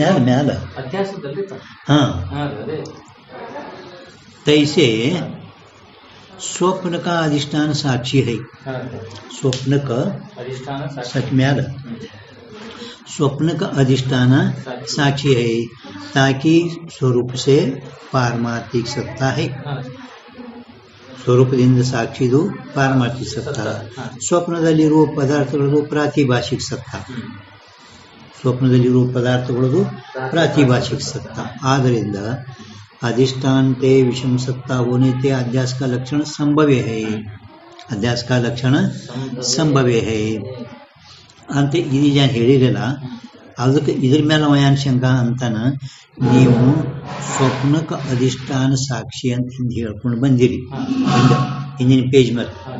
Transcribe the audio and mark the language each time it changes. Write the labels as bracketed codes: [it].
[kn] ಮ್ಯಾಲ ಹಾಂ [hi] तैसे स्वप्न का अधिष्ठान साक्षी है. स्वप्न का सच म्याल स्वप्न का अधिष्ठान साक्षी है ताकि स्वरूप से पारमार्थिक सत्ता है. [kn] ಸ್ವರೂಪದಿಂದ ಸಾಕ್ಷಿದು ಪಾರಮಾರ್ಥಿಕ ಸತ್ತ, ಸ್ವಪ್ನದಲ್ಲಿರುವ ಪದಾರ್ಥಗಳದು ಪ್ರಾತಿಭಾಷಿಕ ಸತ್ತ, ಸ್ವಪ್ನದಲ್ಲಿರುವ ಪದಾರ್ಥಗಳದು ಪ್ರಾತಿಭಾಷಿಕ ಸತ್ತ. ಆದ್ದರಿಂದ [hi] अधिष्ठानते विषम सत्ता होने ते अध्यास का लक्षण संभव्य है, अध्यास का लक्षण संभव्य है [kn] ಅಂತ ಇದೀಗ ಹೇಳಿರಲ್ಲ. ಅದಕ್ಕೆ ಇದ್ರ ಮೇಲೆ ವಯಾನ್ ಶಂಕ ಅಂತಾನ ನೀವು ಸ್ವಪ್ನಕ್ಕೆ ಅಧಿಷ್ಠಾನ ಸಾಕ್ಷಿ ಅಂತ ಹಿಂದೆ ಹೇಳ್ಕೊಂಡು ಬಂದಿರಿ ಹಿಂದಿನ ಪೇಜ್ ಮೇಲೆ.